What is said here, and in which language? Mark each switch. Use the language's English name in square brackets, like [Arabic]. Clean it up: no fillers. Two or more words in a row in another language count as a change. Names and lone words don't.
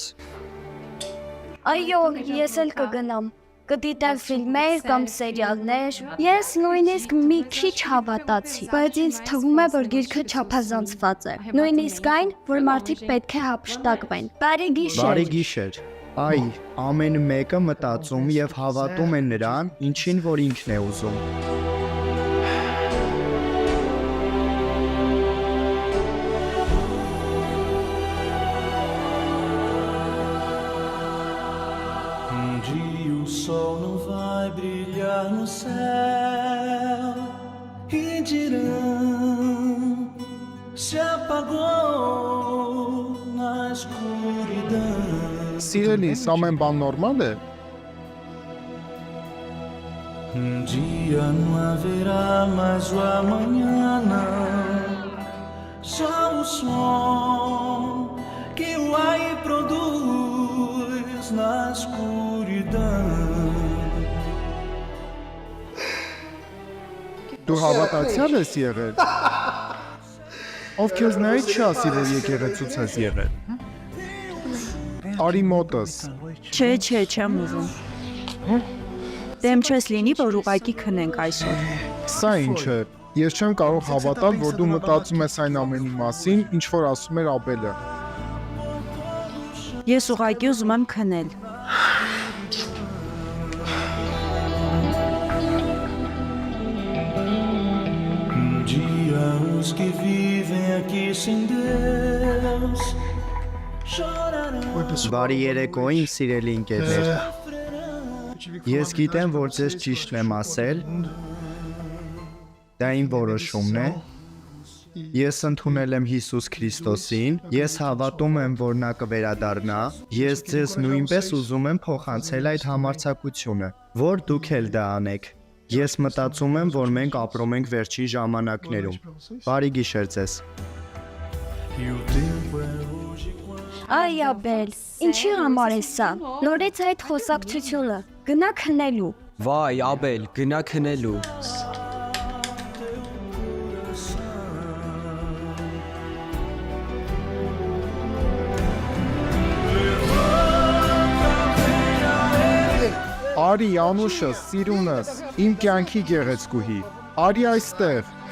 [Armenian] Այո, ես էլ կգնամ։ Կդիտեմ ֆիլմեր կամ սերիալներ։ Ես նույնիսկ մի քիչ հավատացի, բայց ինձ թվում է, որ գիրքը չափազանցված է։ Նույնիսկ այն, որ մարդիկ պետք է հափշտակվեն։ Բարի գիշեր։ Բարի գիշեր։ Այ, ամեն մեկը մտածում եւ հավատում է նրան, ինչին որ ինքն է ուզում։ [Portuguese] dia o sol não vai brilhar no céu e dirão se apagou na escuridão. [Armenian] Սիրելիս, ամեն բան նորմալ է։ [Portuguese] Dia não haverá mais o amanhã, não. Só o som que o ar produz na escuridão. [Armenian] Դու հավատացյալ ես եղել։ Ով քեզ նայից չասի, որ եկեղեցուց ես եղել։ Արի մոտս։ Չէ, չեմ ուզում։ Դեմ չես լինի, որ ուղակի քնենք այսօր։ Սա ինչ է։ Ես չեմ կարող հավատալ, որ դու մտածում ես այն ամենի մասին, ինչ որ ասում էր Աբելը։ Ես ուղակի ուզում եմ քնել։ [Portuguese] Dia os que vivem aqui sem Deus chorarão. [Armenian] Բարի երեկոյին, սիրելի ընկերներ։ Ես գիտեմ, որ ձեզ ճիշտն եմ ասել։ Դա իմ որոշումն է։ Ես ընդունել եմ Հիսուս Քրիստոսին, ես հավատում եմ, որ նա կվերադառնա։ Ես ձեզ նույնպես ուզում եմ փոխանցել այդ համարձակությունը, որ դուք էլ դա անեք։ Ես մտածում եմ, որ մենք ապրում ենք վերջին ժամանակներում։ Բարի գիշեր ձեզ։ [Portuguese] E o tempo é hoje quando [Armenian] Այ Աբել, ինչի համար է սա։ Նորից այդ խոսակցությունը։ Գնա քնելու։ Վայ, Աբել, գնա քնելու։ Արի Անուշս, սիրունս, իմ կյանքի գեղեցկուհի։ Արի այստեղ։